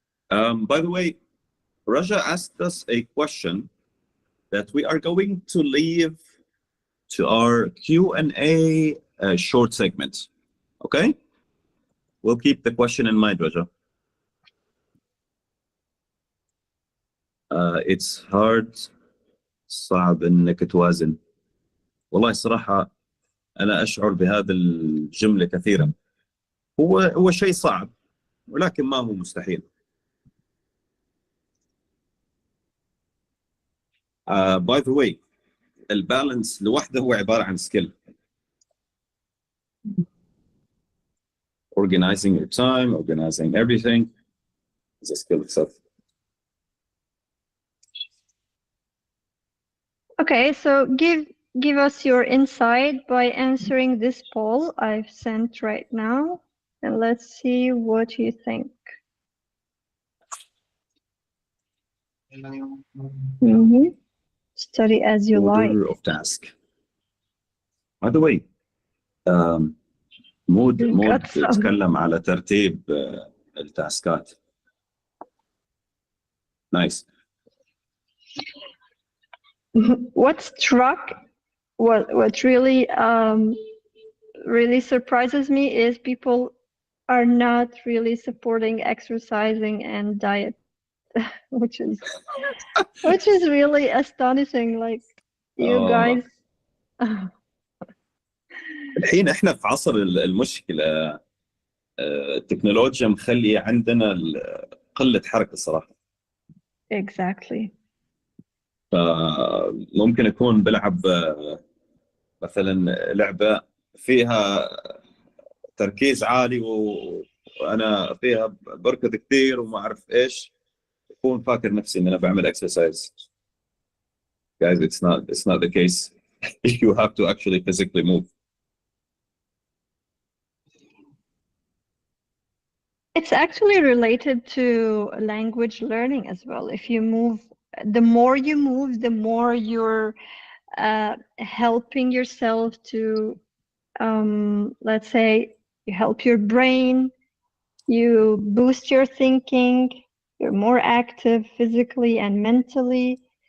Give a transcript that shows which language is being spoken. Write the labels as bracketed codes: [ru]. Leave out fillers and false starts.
[en] By the way, Raja asked us a question that we are going to leave to our Q&A short segment. Okay? We'll keep the question in mind, Raja. It's hard, [ar] صعب انك توازن. والله الصراحة انا اشعر بهذا الجملة كثيرا. هو شيء صعب ولكن ما هو مستحيل. [en] By the way, [ar] البالانس لوحده هو عبارة عن skill. [en] Organizing your time, organizing everything is a skill itself. Okay, so give us your insight by answering this poll I've sent right now, and let's see what you think. Study as you like. Order of task. By the way, [ar] مود تتكلم على ترتيب التاسكات. [en] Nice. What struck, what really really surprises me is people are not really supporting exercising and diet, which is really astonishing. Like you guys. [ar] الحين احنا في عصر المشكلة، التكنولوجيا مخلية عندنا قلة حركة صراحة. [en] Exactly. [ar] فممكن أكون بلعب مثلا لعبة فيها تركيز عالي وأنا فيها بركض كثير وما أعرف إيش، أكون فاكر نفسي إن أنا بعمل exercise. [en] Guys, it's not the case. You have to actually physically move. It's actually related to language learning as well. If you move, the more you move, the more you're helping yourself to, let's say, you help your brain, you boost your thinking, you're more active physically and mentally.